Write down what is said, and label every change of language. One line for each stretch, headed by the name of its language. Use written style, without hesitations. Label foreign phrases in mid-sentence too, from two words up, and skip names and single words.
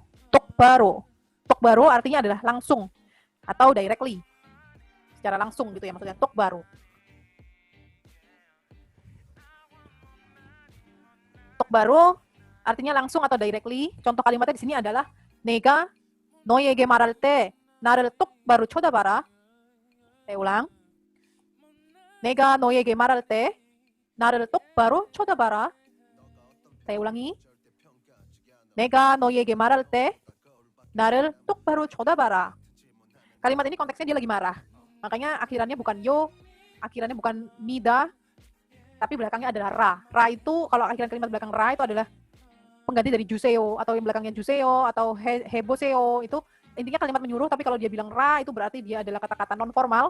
Indonesian: Tokbaro. Tokbaro artinya adalah langsung atau directly. Secara langsung gitu ya maksudnya tokbaro. Tokbaro artinya langsung atau directly. Contoh kalimatnya di sini adalah
Korean: 내가 너에게 말할 때 나를 똑바로 쳐다봐라.
Indonesian: Saya ulang.
Korean: 내가 너에게 말할 때 나를 똑바로 쳐다봐라.
Indonesian: Saya ulangi.
Korean: 내가 너에게 말할 때 나를 똑바로 쳐다봐라.
Indonesian: Kalimat ini konteksnya dia lagi marah. Makanya akhirannya bukan yo, akhirannya bukan mida, tapi belakangnya adalah ra. Ra itu kalau akhiran kalimat belakang ra itu adalah pengganti dari juseo atau yang belakangnya juseo atau heboseo. Itu intinya kalimat menyuruh, tapi kalau dia bilang ra itu berarti dia adalah kata-kata non formal.